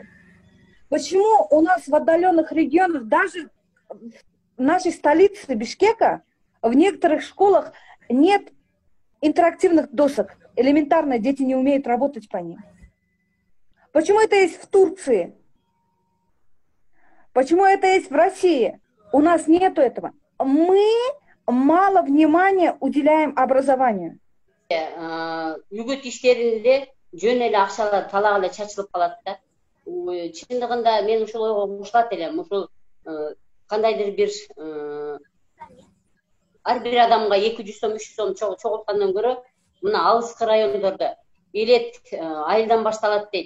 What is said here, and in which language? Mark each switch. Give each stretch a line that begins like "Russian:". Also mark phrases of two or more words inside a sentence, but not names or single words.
Russian: Почему у нас в отдаленных регионах, даже в нашей столице Бишкека, в некоторых школах нет интерактивных досок? Элементарно дети не умеют работать по ним. Почему это есть в Турции? Почему это есть в России? У нас нету этого. Мы мало внимания уделяем образованию.
Kyrgyz: Үгүт иштеринде жөн эле акчалар талак эле чачылып калат да. Чындыгында мен ушул ойго кошулат элем. Ушул кандайдыр бир ар бир адамга 200 сом, 300 сом чогулткандан көрө, мына алыскы райондордо элет айылдан башталат дейт.